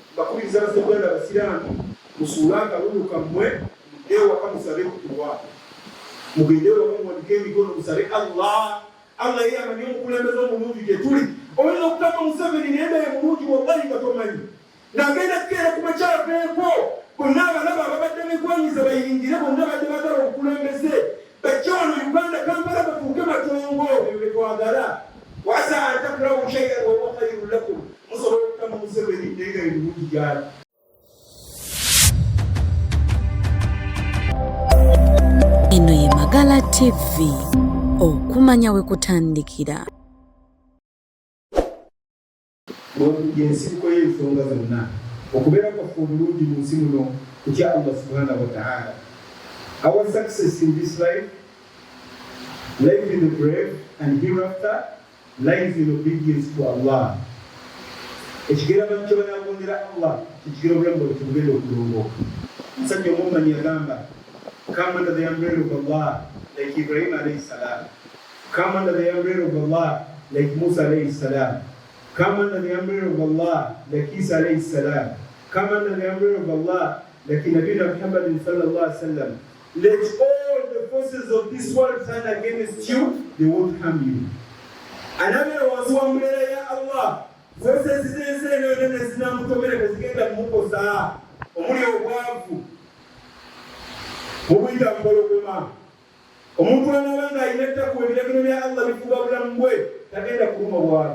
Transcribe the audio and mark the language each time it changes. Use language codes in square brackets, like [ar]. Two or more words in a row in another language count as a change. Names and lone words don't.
[lg] bakubiriza abasogola abasiraamu musuula akalulu kammwe muddeewo waka musabe kutuwa mugendewo waka muwanike emikono musabe Allah ye amanyi omukulembeze omulungi gye tuli. Oyinza okutama Museveni naye mbeere mulungi wallahi nga tomanyi ng'agenda kukeera ku makyaveeko bonna abalaba ababadde begwanyiza bayingire bonna badde bagala obukulembeze bajje wano Uganda Kampala batuuke matongo ebyo bye twagala. [ar] وعسى أن تكرهوا شيئا وهو خير لكم, [lg] musobola okutama Museveni naye nga ebirungi gyali. Eno ye Magala TV, okumanya we kutandikira. Yensibuko y'ensonga zonna okubeera kwaffe obulungi mu nsi muno kutya Allah [ar] سبحانه وتعالى. [en] Our success in this life in the grave and hereafter lies in obedience to Allah. [lg] Ekigera bantu banagondera Allah kikigera obulamu bwaffe tubugenda okulongooka. Musajja omummanyi yagamba, [en] come under the umbrella of Allah like Ibrahim [ar] عليه السلام. [en] Come under the umbrella of Allah like Musa [ar] عليه السلام. [en] Come under the umbrella of Allah like Isa [ar] عليه السلام. [en] Come under the umbrella of Allah like Nabi Muhammad [ar] صلى الله عليه وسلم. [en] Let all the forces of this world stand against you, they won't harm you. [lg] Anabera wansi wa umbrella ya Allah, forces z'ensi zinamutomera zigenda mukosa omuli obwavu obuyita mpologoma. Omuntu anabanga alina ettako ebiragiro bya Allah bifuga bulamu bwe tagenda kuluma bwavu.